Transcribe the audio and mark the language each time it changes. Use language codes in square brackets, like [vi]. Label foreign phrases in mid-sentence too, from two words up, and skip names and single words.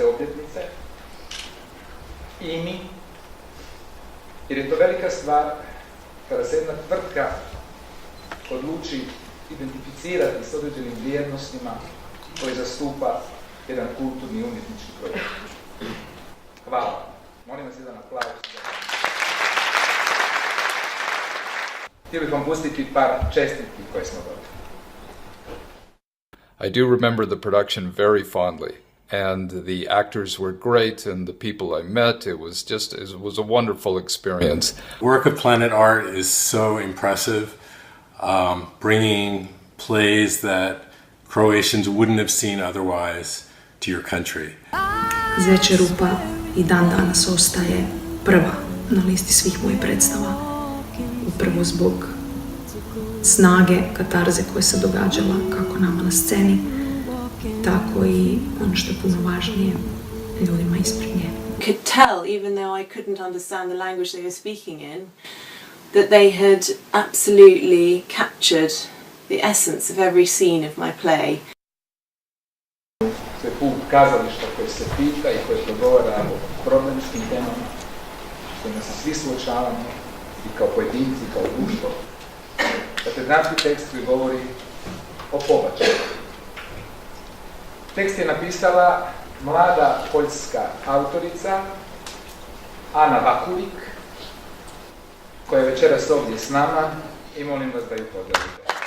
[hr] obljetnice, IMI, jer je to velika stvar kada se jedna tvrtka odluči identificirati s određenim vrijednostima koje zastupa jedan kulturni i umjetnički projekt. Hvala. Molim vas jedan aplauz. Htio bih vam pustiti par čestitki koje smo dobili. [en] I do remember the production very fondly, and the actors were great, and the people I met, it was a wonderful experience. Work of Planet Art is so impressive, bringing plays that Croatians wouldn't have seen otherwise to your country. [hr] Zečja rupa i dan danas ostaje prva na listi svih mojih predstava, upravo zbog snage, katarze koja se događala kako nama na sceni, tako i ono što je puno važnije, ljudima ispred nje. [en] Could tell, even though I couldn't understand the language they were speaking in, that they had absolutely captured the essence of every scene of my play. [hr] To je put kazališta koje se pita i koje progovara o problemskim temama s kojima se svi suočavamo i kao pojedinci, i kao društvo. Dakle, dramski tekst koji govori o pobačaju. Tekst je napisala mlada poljska autorica Ana Vakulik, koja je večeras ovdje s nama i molim vas da ju pozdravite.